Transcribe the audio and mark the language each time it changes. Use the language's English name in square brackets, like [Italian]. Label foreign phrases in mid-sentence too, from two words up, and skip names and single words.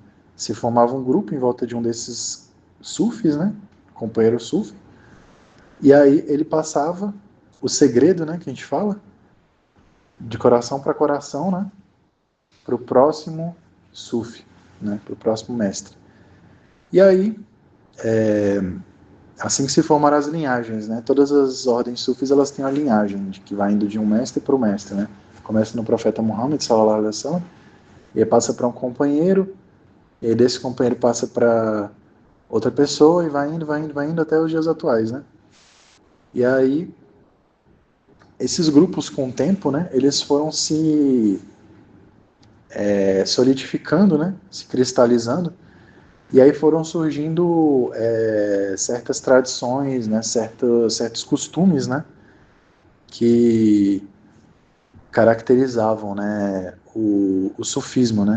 [Portuguese] Se formava um grupo em volta de um desses sufis, né, companheiro sufi, e aí ele passava o segredo, né, que a gente fala, de coração para coração, né, para o próximo sufi, né, para o próximo mestre. E aí, assim que se formaram as linhagens, né, todas as ordens sufis elas têm a linhagem que vai indo de um mestre para o mestre, né? Começa no profeta Muhammad, [Arabic] صلى الله عليه وسلم, [Portuguese] e aí passa para um companheiro, e aí desse companheiro passa para outra pessoa e vai indo, vai indo, vai indo até os dias atuais, né? E aí esses grupos com o tempo, né, eles foram se solidificando, né, se cristalizando, e aí foram surgindo certas tradições, né, certos costumes, né, que caracterizavam, né, o sufismo, né?